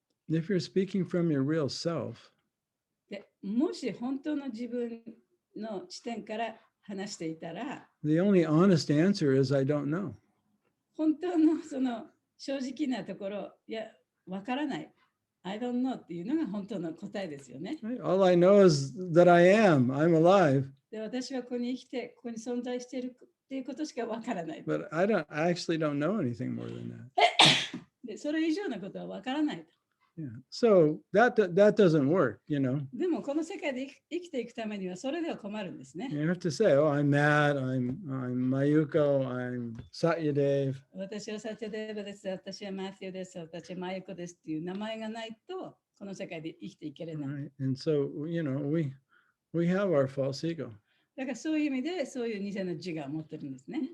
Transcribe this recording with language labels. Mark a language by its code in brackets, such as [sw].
[en] if you're speaking from your real self, [ja] でもし本当の自分の視点から話していたら、 [en] the only honest answer is, I don't know. [ja] 本当のその正直なところ、いや、わからない。 [en] I don't know [ja] っていうのが本当の答えですよね。 [en] Right? All I know is that I am. I'm alive. [ja] で、私はここに生きて、ここに存在しているっていうことしかわからない。 [en] But I actually don't know anything more than that. [ja] で、それ以上のことはわからない。 [en] Yeah. So that doesn't work, [ja] でもこの世界で生きていくためにはそれでは困るんですね。 [en] You have to say, oh, I'm Matt, I'm Mayuko, I'm Satyadev. [ja] 私はサチャデーバです。私はマティオです。私はマユコですっていう名前がないとこの世界で生きていけれない。 [en] Right? And so, we have our false ego, [ja] だからそういう意味でそういう偽の自我を持ってるんですね。